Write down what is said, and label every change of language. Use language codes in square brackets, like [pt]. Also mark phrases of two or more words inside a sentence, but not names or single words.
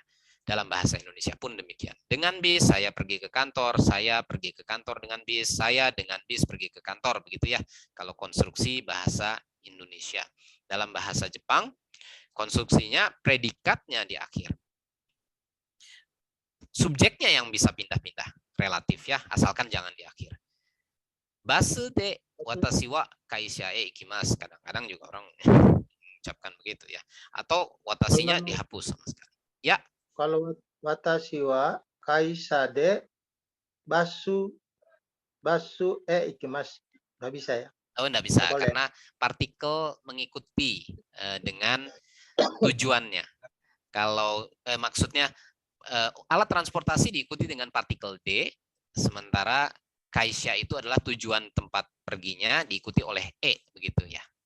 [id] Dalam bahasa Indonesia pun demikian. Dengan bis saya pergi ke kantor, saya pergi ke kantor dengan bis, saya dengan bis pergi ke kantor, begitu ya. Kalau konstruksi bahasa Indonesia. Dalam bahasa Jepang, konstruksinya predikatnya di akhir. Subjeknya yang bisa pindah-pindah, relatif ya, asalkan jangan di akhir. [ja] バスで私は会社へ行きます. [id] Kadang-kadang juga orang mengucapkan begitu ya. Atau watashinya dihapus sama sekali. Ya. [ja] Kalau 私は会社でバス行きます. [id] Nggak bisa ya? Oh, enggak bisa Boleh. karena partikel mengikuti dengan tujuannya. Kalau maksudnya alat transportasi diikuti dengan partikel D, sementara kaisha itu adalah tujuan tempat perginya diikuti oleh E, begitu ya.